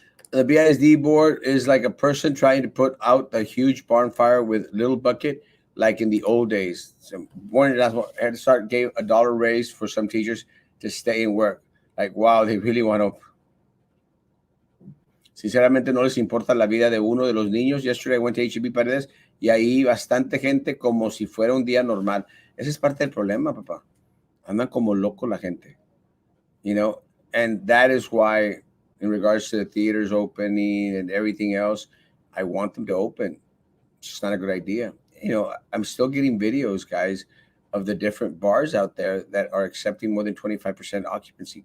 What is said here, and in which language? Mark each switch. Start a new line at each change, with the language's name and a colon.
English: The BISD board is like a person trying to put out a huge bonfire with little bucket, like in the old days. So one had to start gave $1 raise for some teachers to stay and work. Like, wow, they really want to.
Spanish: Sinceramente no les importa la vida de uno de los niños.
English: Yesterday I went to HEB Paredes
Spanish: y ahí bastante gente como si fuera un día normal. Ese es parte del problema, papá. Andan como loco la gente.
English: You know, and that is why in regards to the theaters opening and everything else, I want them to open. It's just not a good idea. You know, I'm still getting videos, guys, of the different bars out there that are accepting more than 25% occupancy.